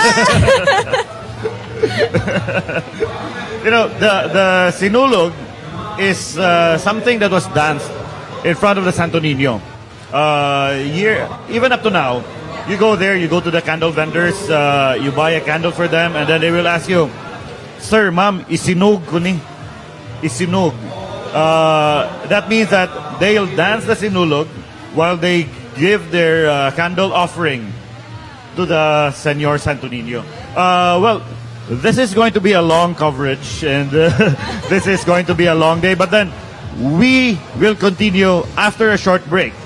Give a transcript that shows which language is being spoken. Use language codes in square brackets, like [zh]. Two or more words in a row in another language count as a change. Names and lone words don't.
[en] You know, the Sinulog is something that was danced in front of the Santo Niño. Even up to now, you go there, you go to the candle vendors, you buy a candle for them, and then they will ask you, [ceb] "Sir, ma'am, isinog ko ni." [en] Isinog. That means that they'll dance the Sinulog while they give their candle offering to the Senyor Santo Niño. Well, this is going to be a long coverage, and this is going to be a long day, but then we will continue after a short break.